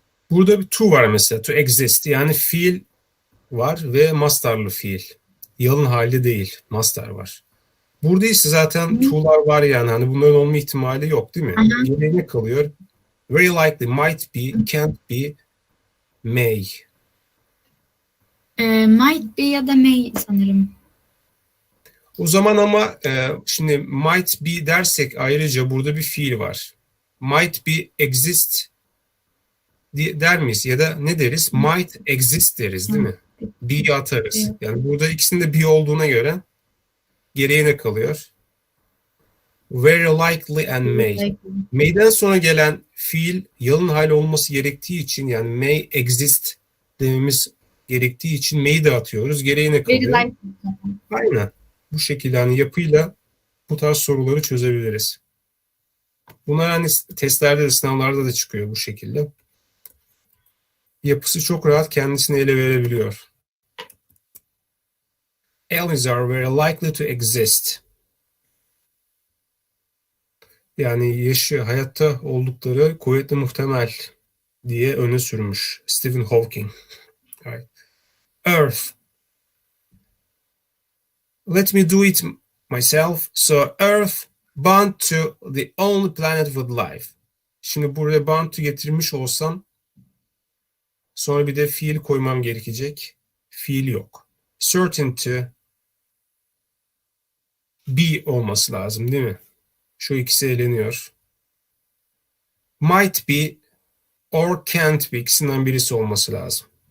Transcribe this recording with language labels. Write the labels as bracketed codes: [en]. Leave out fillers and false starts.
[tr] Burada bir to var mesela. [en] To exist. [tr] Yani fiil var ve mastarlı fiil. Yalın hali değil. Mastar var. Burada ise zaten to'lar var yani. Hani bunların olma ihtimali yok değil mi? Geriye ne kalıyor? [en] Very likely, might be, can't be, may. [tr] might be ya da may sanırım. O zaman ama şimdi might be dersek ayrıca burada bir fiil var. Might be exist der miyiz? Ya da ne deriz? Might exist deriz değil mi? Be'yi atarız. Yani burada ikisinde be olduğuna göre geriye ne kalıyor? Very likely and may. May'den sonra gelen fiil yalın hal olması gerektiği için yani may exist dememiz gerektiği için may'i de atıyoruz. Geriye ne kalıyor? Aynen. Bu şekilde hani yapıyla bu tarz soruları çözebiliriz. Bunlar hani testlerde de sınavlarda da çıkıyor bu şekilde. yapısı çok rahat kendisini ele verebiliyor. [en] Aliens are very likely to exist. [tr] Yani hayatta oldukları kuvvetli muhtemel diye öne sürmüş Stephen Hawking. [en] Right. Earth. Let me do it myself. So Earth bound to the only planet with life. [tr] Şimdi buraya bound to getirmiş olsam sonra bir de fiil koymam gerekecek. Fiil yok. Certain to be olması lazım değil mi? Şu ikisi eleniyor. [en] Might be or can't be [tr] ikisinden birisi olması lazım.